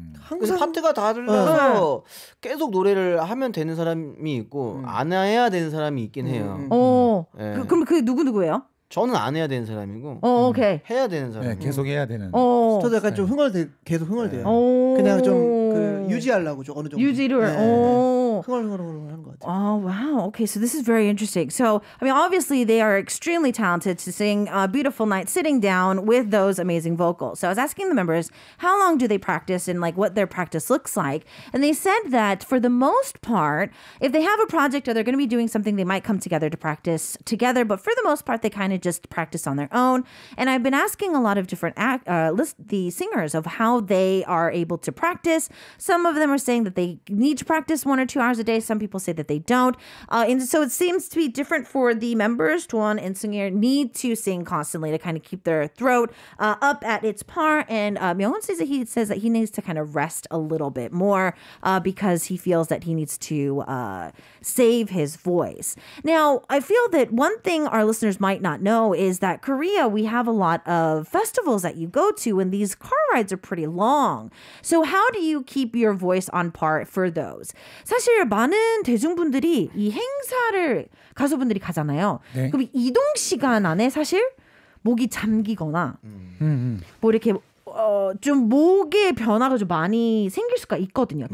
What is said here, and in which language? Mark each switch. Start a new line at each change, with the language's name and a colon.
Korean: 그래서 파트가 달라서 계속 노래를 하면 되는 사람이 있고 안 해야 되는 사람이 있긴 해요. 네. 그럼 그게 누구예요? 저는 안 해야 되는 사람이고 오케이. 해야 되는 사람. 네, 계속 해야 되는. 저도 약간 좀 계속 흥얼대요. 그냥 좀 그 유지하려고 좀 어느 정도. 유지를. 흥얼흥얼 하는 것 같아요.
English: Oh, wow. Okay, so this is very interesting. So, I mean, obviously, they are extremely talented to sing a beautiful night sitting down with those amazing vocals. So, I was asking the members, how long do they practice and like what their practice looks like? And they said that for the most part, if they have a project or they're going to be doing something, they might come together to practice together. But for the most part, they kind of just practice on their own. And I've been asking a lot of different the singers of how they are able to practice. Some of them are saying that they need to practice 1 or 2 hours a day. Some people say that they don't. And so it seems to be different for the members. Tuan and Seungir need to sing constantly to kind of keep their throat up at its par. And Myung-won says that he needs to kind of rest a little bit more because he feels that he needs to save his voice. Now, I feel that one thing our listeners might not know is that Korea, we have a lot of festivals that you go to, and these car rides are pretty long. So how do you keep your voice on par for those?
Korean: 사실 많은 대중분들이 이 행사를 가수분들이 가잖아요. 네. 그럼 이동 시간 안에 사실 목이 잠기거나 뭐 이렇게 좀 목의 변화가 좀 많이 생길 수가 있거든요.